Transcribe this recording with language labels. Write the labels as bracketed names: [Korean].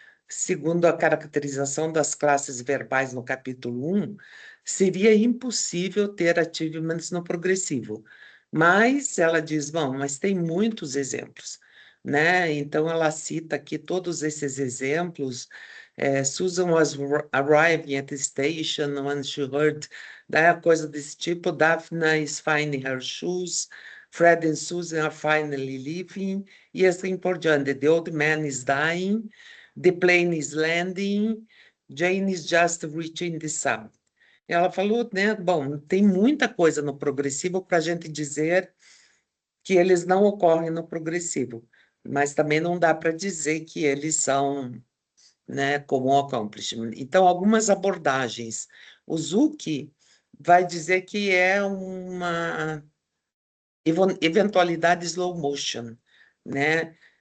[Portuguese] Segundo a caracterização das classes verbais no capítulo 1, seria impossível ter achievements no progressivo. Mas ela diz, bom, mas tem muitos exemplos, né? Então ela cita aqui todos esses exemplos. [English] Susan was arriving at the station when she heard, [Portuguese] né, coisa desse tipo. [English] Daphne is finding her shoes. Fred and Susan are finally leaving. [Portuguese] E assim por diante. [English] The old man is dying. The plane is landing. Jane is just reaching the summit. [Portuguese] Ela falou, né? Bom, tem muita coisa no progressivo para a gente dizer que eles não ocorrem no progressivo, mas também não dá para dizer que eles são, né, como um accomplishment. Então, algumas abordagens. O Zucchi vai dizer que é uma eventualidade slow motion, né?